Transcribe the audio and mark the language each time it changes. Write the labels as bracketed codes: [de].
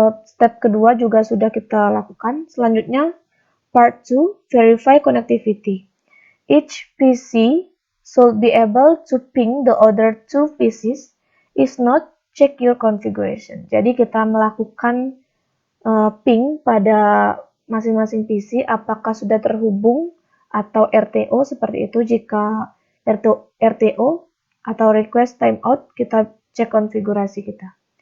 [id] Step kedua juga sudah kita lakukan. Selanjutnya part 2, [en] verify connectivity. Each PC should be able to ping the other two PCs. If not, check your configuration. [id] Jadi kita melakukan ping pada masing-masing PC apakah sudah terhubung atau RTO seperti itu. Jika RTO atau request timeout, kita cek konfigurasi kita.